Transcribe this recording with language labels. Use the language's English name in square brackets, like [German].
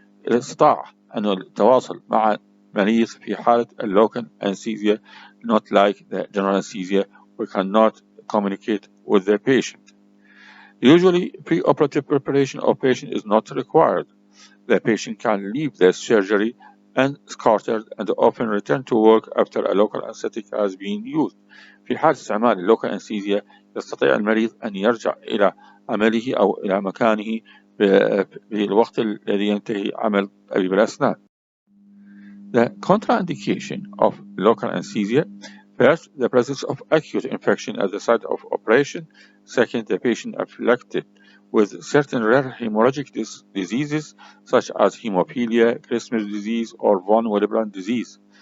[Arabic] الاستطاع أن التواصل مع مريض في حالة اللوكال [English] anesthesia, not like the general anesthesia, we cannot communicate with the patient. Usually, preoperative preparation of patient is not required. The patient can leave the surgery unscarred and often return to work after a local anesthetic has been used. [Arabic] في حال استعمال اللوكال أنستيزيا يستطيع المريض أن يرجع إلى عمله أو إلى مكانه بالوقت الذي ينتهي عمل طبيب الأسنان. [English] The contraindication of local anesthesia: first, the presence of acute infection at the site of operation. Second, the patient afflicted with certain rare hemorrhagic diseases such as hemophilia, Christmas disease, or von Willebrand disease.